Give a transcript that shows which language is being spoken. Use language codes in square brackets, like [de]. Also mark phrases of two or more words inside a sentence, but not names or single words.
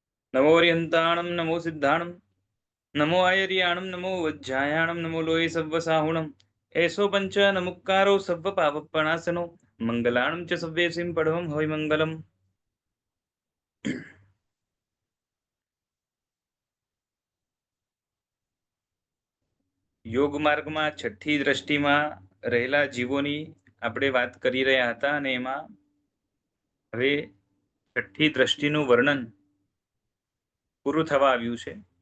[pra] नमो अर्यन्ताणं नमो सिद्धाणं नमो आयर्याणं नमो वज्जायाणं नमो लोये सव्वसाहुणम् एषो पंच नमुक्कारो सव्व पापप्रणाशनो मंगलाणं च सव्येसिं पढवं હોય મંગલમ। [gu] યોગ માર્ગમાં છઠ્ઠી દ્રષ્ટિમાં રહેલા જીવોની આપણે વાત કરી રહ્યા હતા અને એમાં હવે છઠ્ઠી દ્રષ્ટિનું વર્ણન પૂરું થવા આવ્યું છે।